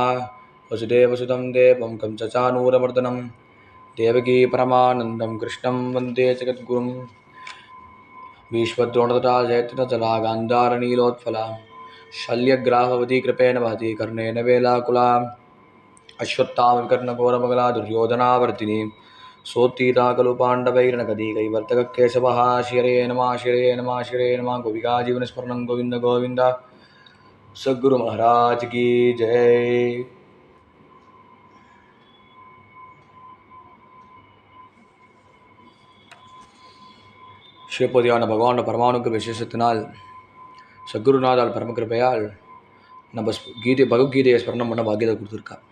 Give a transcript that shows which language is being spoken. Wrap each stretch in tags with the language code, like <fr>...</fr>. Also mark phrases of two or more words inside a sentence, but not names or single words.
<sa>वसुदेवसुतं देवं कंसचानूरमर्दनं देवकी परमानन्दं कृष्णं वन्दे जगद्गुरुं भीष्मद्रोणतटा जयत्रिनतला गान्धारनीलोत्फला शल्यग्राहवती कृपेण वहति कर्णेन वेलाकुला अश्वत्थामविकर्णघोरमगला दुर्योधनावर्तिनी सोत्तीता खलु पाण्डवैर्नकदीकैवर्तककेशवः शिरे नमः शिरे नमः शिरे नमः गोपिका जीवनस्मरणं गोविन्द गोविन्द।</sa> <hi>सद्गुरु महाराज की जय।</hi> <ta>சிவபதியான பகவானோட பரமானுக்கு விசேஷத்தினால் சத்குருநாதால் பரமகிருப்பையால் நம்ம பகவத்கீதையை ஸ்மரணம் பண்ண பாக்கியத்தை கொடுத்துருக்கா.</ta>